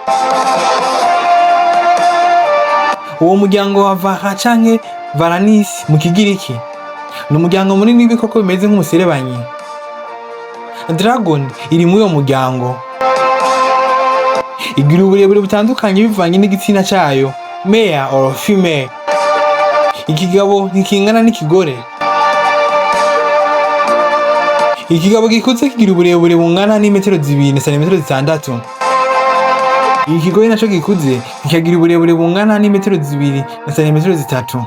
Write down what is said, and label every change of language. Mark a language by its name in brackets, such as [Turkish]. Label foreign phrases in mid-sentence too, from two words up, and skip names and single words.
[Rundi] Uwo muryango wa Vara canke Varanus mu Kigiriki ni umuryango munini w'ibikoko bimeze nk'umuserebanyi. Dragon iri muri uwo muryango. Igira uburebure butandukanye bivanye n'igitsina cayo, [English] male or female. [Rundi] Ikigabo ntikingana n'ikigore. Ikigabo gikuze kigira uburebure bungana n'imetero 2 na santimetero 6. Ikigore naco gikuze kikagira uburebure bungana n'imetero 2 na santimetero 3.